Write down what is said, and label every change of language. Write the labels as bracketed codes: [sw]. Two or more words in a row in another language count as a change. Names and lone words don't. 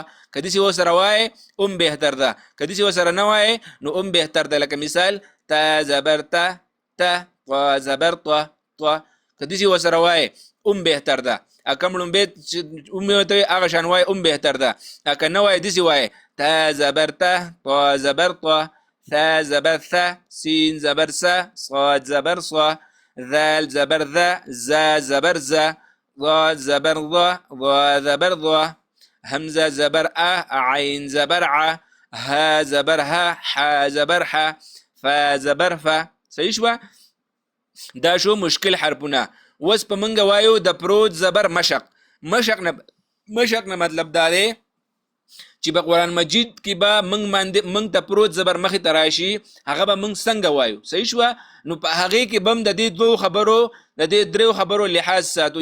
[ps] که داسې ورسره وایې هم بهتر ده، که داسې ورسره نه وایې نو هم بهتر ده. لکه مثال تا زبر ته، ته طا زبر طا، طا. که داسې ورسره وایې هم بهتر ده. کم لومبې چې هم ورته هغه شان وایې هم بهتر ده. که نه وایې داسې وایې تا زبر ته، طا زبر طا، ثا زبر ثا، سین زبر سا، صاد زبر صا، ذال زبر ذا، زا زبر زا، ضاد زبر ضا، ضا زبر ضا، همزة زبر عين زبر ع، ها زبر ها، حا زبر حا، فا زبر فا، صحیح شوه؟ دا شو مشکل حرفونه. اوس په منګه وایو د پروت زبر مشق. مشق نه مطلب دا دی چې په قرآن مجید کې به موږ ته پروت زبر مخې ته راشي، هغه به موږ څنګه وایو، صحیح شوه؟ نو په هغې کې به هم د دې دوو خبرو د دې دریو خبرو لحاظ ساتو.